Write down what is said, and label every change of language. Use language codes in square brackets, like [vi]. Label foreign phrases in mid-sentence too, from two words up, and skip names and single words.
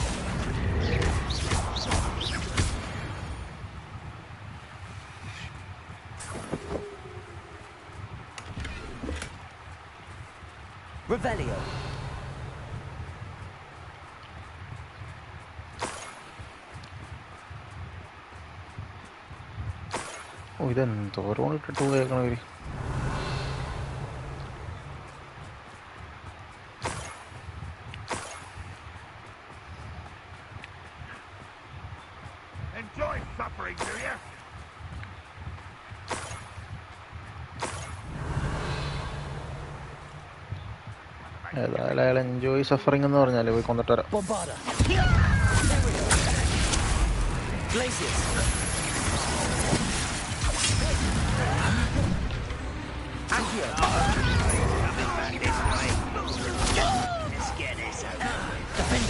[en] Revelio. [ml] ഓ ഇതെന്തോരം ഇട്ടിട്ട് കേൾക്കണവര്. [en] Enjoy suffering, do you? [ml] ഏതായാലും അയാൾ [en] enjoy suffering [ml] എന്ന് പറഞ്ഞാലേ പോയി കൊന്നിട്ട് വരാം. [en] Bombarda. Glaciers. Accio. Defender.